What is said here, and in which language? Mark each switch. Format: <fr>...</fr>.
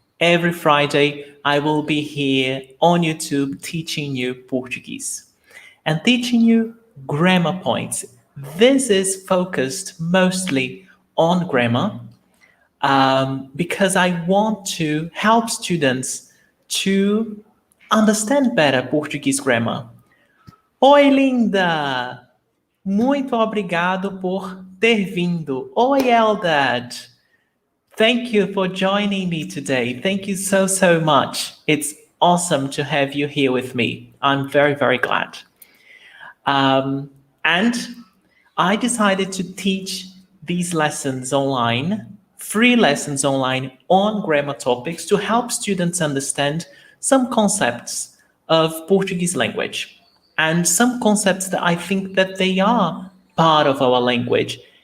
<en>Every Friday, I will be here on YouTube teaching you Portuguese and teaching you grammar points. This is focused mostly on grammar because I want to help students to understand better Portuguese grammar.</en> <pt>Oi, linda! Muito obrigado por ter vindo. Oi, Eldad!</pt> <en>Thank you for joining me today. Thank you so much. It's awesome to have you here with me. I'm very glad. And I decided to teach these lessons online, free lessons online on grammar topics to help students understand some concepts of Portuguese language and some concepts that I think that they are part of our language.</en>